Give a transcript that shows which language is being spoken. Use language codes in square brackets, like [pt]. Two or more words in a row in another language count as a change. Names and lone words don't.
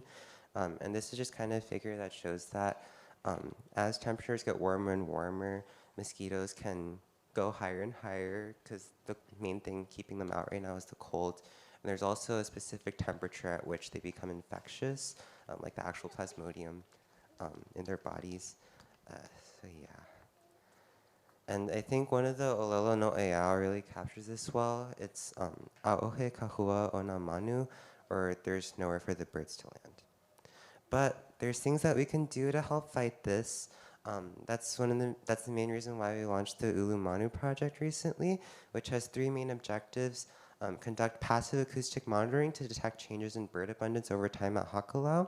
[en] And this is just kind of a figure that shows that as temperatures get warmer and warmer, mosquitoes can go higher and higher because the main thing keeping them out right now is the cold. And there's also a specific temperature at which they become infectious, like the actual plasmodium in their bodies. So yeah. And I think one of the [haw] Olelo no Eao [en] really captures this well. [haw] It's Aohe kahua ona manu, [en] or there's nowhere for the birds to land. But there's things that we can do to help fight this. That's the main reason why we launched the Ulu Manu project recently, which has 3 main objectives. Conduct passive acoustic monitoring to detect changes in bird abundance over time at Hakalau.